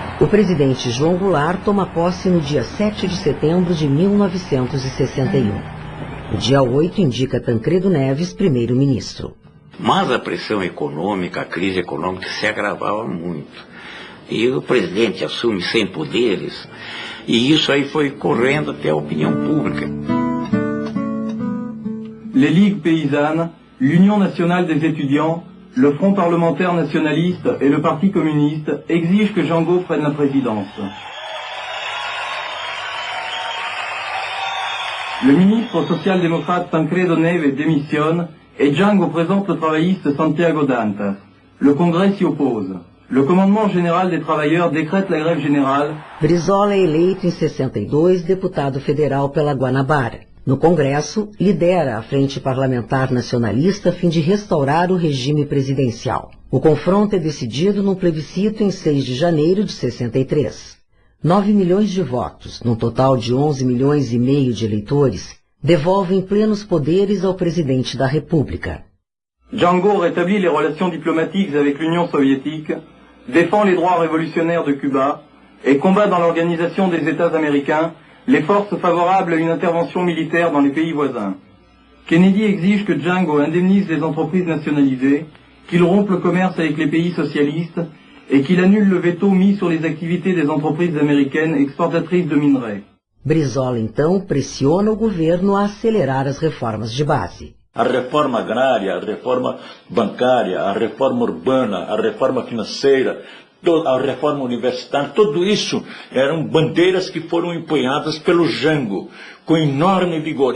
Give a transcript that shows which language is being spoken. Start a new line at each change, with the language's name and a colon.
Portuguese: O presidente João Goulart toma posse no dia 7 de setembro de 1961. O dia 8 indica Tancredo Neves primeiro-ministro. Mas a pressão econômica, a crise econômica se agravava muito. E o presidente assume sem poderes, e isso aí foi correndo até a opinião pública.
French: Les Ligues Paysannes, l'Union Nationale des Étudiants, le Front Parlementaire Nationaliste et le Parti Communiste exigent que Django prenne la présidence. Le ministre social-démocrate Tancredo Neves démissionne et Django présente le travailliste Santiago Dantas. Le Congrès s'y oppose. Le commandement général des travailleurs décrète la grève générale.
Portuguese: Brizola é eleito em 62 deputado federal pela Guanabara. No Congresso, lidera a Frente Parlamentar Nacionalista a fim de restaurar o regime presidencial. O confronto é decidido num plebiscito em 6 de janeiro de 63. 9 milhões de votos, num total de 11 milhões e meio de eleitores, devolvem plenos poderes ao presidente da República.
French: Django rétablit les relations diplomatiques avec l'Union soviétique, défend les droits révolutionnaires de Cuba et combat dans l'organisation des États américains les forces favorables à une intervention militaire dans les pays voisins. Kennedy exige que Django indemnise les entreprises nationalisées, qu'il rompe le commerce avec les pays socialistes et qu'il annule le veto mis sur les activités des entreprises américaines exportatrices de minerais.
Portuguese: Brizola, então, pressiona o governo a acelerar as reformas de base. A reforma agrária, a reforma bancária, a reforma urbana, a reforma financeira, a reforma universitária, tudo isso eram bandeiras que foram empunhadas pelo Jango, com enorme vigor.